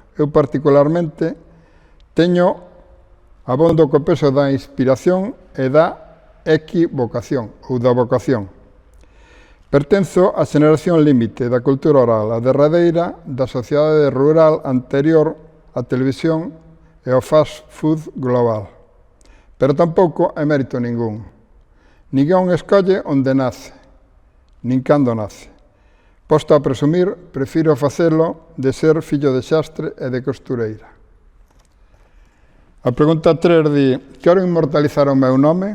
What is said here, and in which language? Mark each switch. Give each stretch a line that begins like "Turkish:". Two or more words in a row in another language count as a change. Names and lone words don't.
Galician: Eu particularmente teño abondo co peso da inspiración e da equivocación, ou da vocación. Pertenzo á xeración límite da cultura oral, a derradeira da sociedade rural anterior á televisión e ao
English: fast food
Galician: global. Pero tampouco hai mérito ningún. Ninguén escolle onde nace, nin cando nace. Posto a presumir, prefiro facelo de ser fillo de xastre e de costureira. A pregunta 3 di: quero inmortalizar o meu nome?